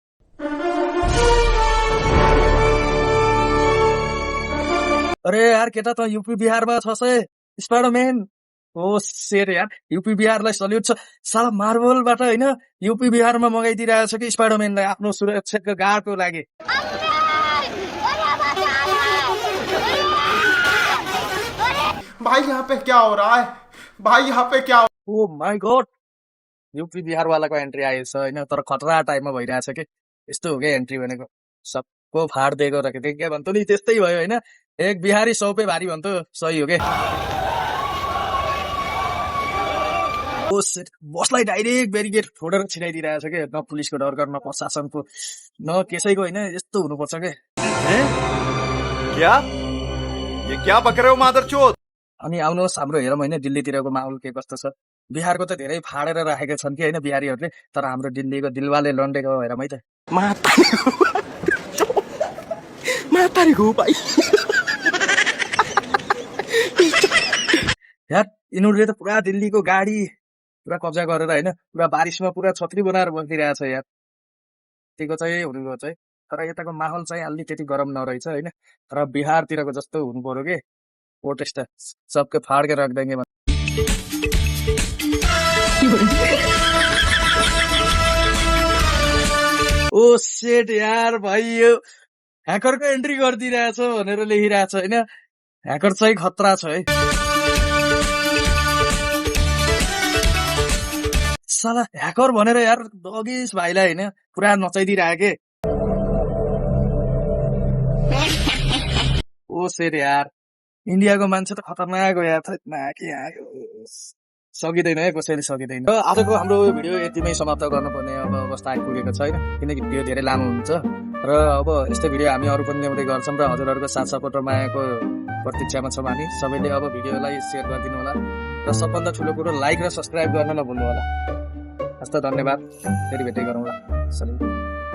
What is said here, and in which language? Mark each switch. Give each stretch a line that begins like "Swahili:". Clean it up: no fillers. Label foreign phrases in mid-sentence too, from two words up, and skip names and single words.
Nepali: अरे यार केटा त युपी बिहारमा छ स्पाइडरम्यान। ओ सेट यार, युपी बिहारलाई सल्युट छ। साला मार्बलबाट होइन युपी बिहारमा मगाइदिरहेछ कि स्पाइडरम्यानलाई आफ्नो सुरक्षाको गार्डको लागि।
Hindi: भाई यहाँ पे क्या हो रहा है भाई यहाँ पे क्या
English: O my God
Nepali: युपी बिहारवालाको एन्ट्री आएछ होइन तर खतरा टाइममा भइरहेछ कि यस्तो हो क्या एन्ट्री भनेको सबको फाड दिएको राखेको क्या भन्थ्यो नि त्यस्तै भयो होइन
Hindi: एक बिहारी 100 पे भारी
Nepali: भन्थ्यो सही हो क्या ओ shit, बसलाई डाइरेक्ट ब्यारिकेड फोडेर छिराइदिइरहेछ क्या न पुलिसको डर गर्न न प्रशासनको न कसैको होइन यस्तो हुनुपर्छ क्या
Hindi: क्या ये क्या बक रहे हो मादरचोद
Nepali: अनि आउनुहोस् हाम्रो हेरौँ होइन दिल्लीतिरको माहौल के कस्तो छ बिहारको त धेरै फाडेर राखेका छन् कि होइन बिहारीहरूले तर हाम्रो दिल्लीको दिलवाले लन्डेको हेरौँ है त यार यिनीहरूले त पुरा दिल्लीको गाडी पुरा कब्जा गरेर होइन पुरा बारिसमा पुरा छत्री बनाएर बसिदिरहेछ यार त्यतिको चाहिँ हुनुको चाहिँ तर यताको माहौल चाहिँ अलि त्यति गरम नरहेछ होइन तर बिहारतिरको जस्तो हुनु पर्यो कि प्रोटेस्ट
Hindi: सबके फाड़ के रख देंगे
Nepali: ओ सेट यार भाइ यो ह्याकरको एन्ट्री गरिदिइरहेछ भनेर लेखिरहेछ होइन ह्याकर चाहिँ खतरा छ है साला ह्याकर भनेर यार दगेश भाइलाई होइन पुरा नचाइदिइरहे के ओ सेट यार इन्डियाको मान्छे त खतरनाक हो यार के सकिँदैन है कसैले सकिँदैन र आजको हाम्रो भिडियो यतिमै समाप्त गर्नुपर्ने अब अवस्था आइपुगेको छैन किनकि भिडियो धेरै लामो हुन्छ र अब यस्तो भिडियो हामी अरू पनि ल्याउँदै गर्छौँ र हजुरहरूको साथ सपोर्ट र मायाको प्रतीक्षामा छौँ हामी सबैले अब भिडियोलाई सेयर गरिदिनु होला र सबभन्दा ठुलो कुरो लाइक र सब्सक्राइब गर्न नभुल्नु होला हस्त धन्यवाद फेरि भेट्दै गरौँला